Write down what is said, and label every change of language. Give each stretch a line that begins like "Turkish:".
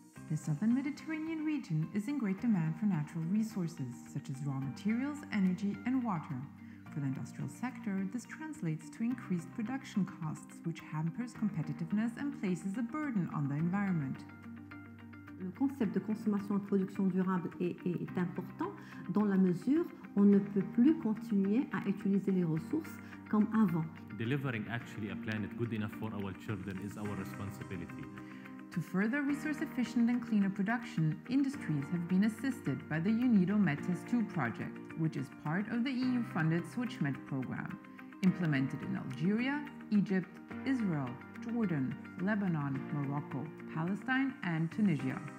English: The southern Mediterranean region is in great demand for natural resources, such as raw materials, energy, and water. For the industrial sector, this translates to increased production costs, which hampers competitiveness and places a burden on the environment.
French: Le concept de consommation et de production durable est important dans la mesure où on ne peut plus continuer à utiliser les ressources comme avant.
English: Delivering actually a planet good enough for our children is our responsibility. To further resource-efficient and cleaner production, industries have been assisted by the UNIDO METES2 project, which is part of the EU-funded SwitchMed program, implemented in Algeria, Egypt, Israel, Jordan, Lebanon, Morocco, Palestine, and Tunisia.